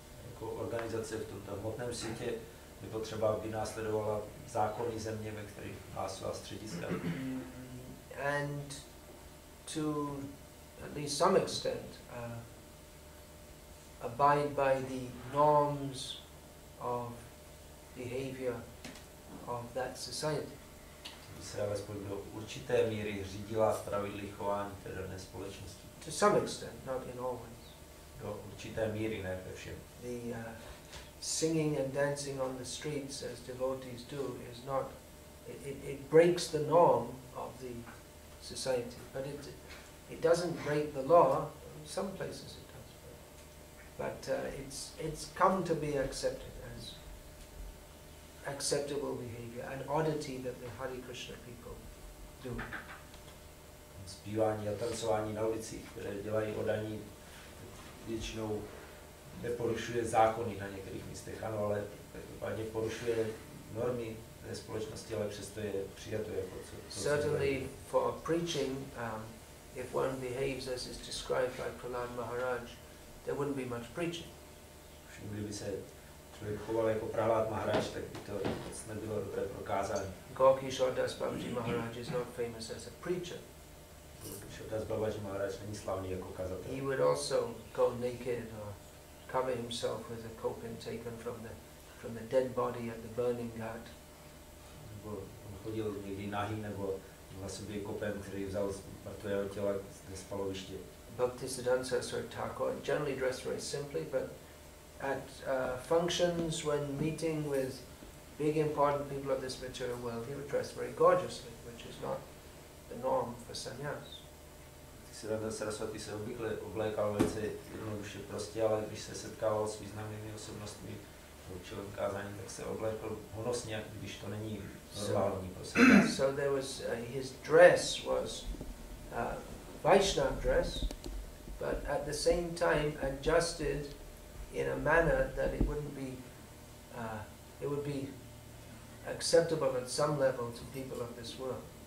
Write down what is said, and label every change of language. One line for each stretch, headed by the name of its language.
Czech: Jako organizace v tomto hmotném světě je potřeba, aby následovala zákony země, ve kterých má svá střediska.
English: And to at least some extent abide by the norms of behavior of that society.
Czech: Aby se alespoň do určité míry řídila pravidly chování té dané společnosti.
English: To some extent, not in all ways.
Czech: Do určité míry, ne ve všem.
English: The singing and dancing on the streets, as devotees do, is not. It breaks the norm of the society, but it doesn't break the law. In some places it does, but it's come to be accepted as acceptable behavior, an oddity that the Hare Krishna people do.
Czech: Zpívání a tancování na ulicích, které dělají oddaní, většinou neporušuje zákony na některých místech, ano, ale každopádně porušuje normy té společnosti, ale přesto je přijato jako co
English: certainly for preaching, if one behaves as is described by Prahlad Maharaj, there wouldn't be much preaching.
Czech: Kdyby se člověk choval jako Prahlad Maharaj, tak by to nebylo dobré prokázání.
English: Gaur-Kishore Das Babaji Maharaj is not famous as a preacher.
Czech: Gaur-Kishore Das Babaji Maharaj není slavný jako kazatel.
English: He would also go naked or cover himself with a kopin taken from the dead body at the burning ghat.
Czech: On chodil někdy nahý nebo na sobě kopen, který vzal z mrtvého těla ze spaloviště.
English: Bhaktisiddhanta Saraswati Thakur generally dressed very simply, but at functions, when meeting with big important people of this material world, he would dress very gorgeously, which is not the norm for sannyas.
Czech: Bhaktisiddhanta Saraswati se obvykle oblékal velice jednoduše prostě, ale když se setkával s významnými osobnostmi v určitém kázání, tak se oblékl honosně, když to není normální prostě.
English: So there was his dress was Vaishnava dress, but at the same time adjusted in a manner that it would be acceptable at some level to people of this world.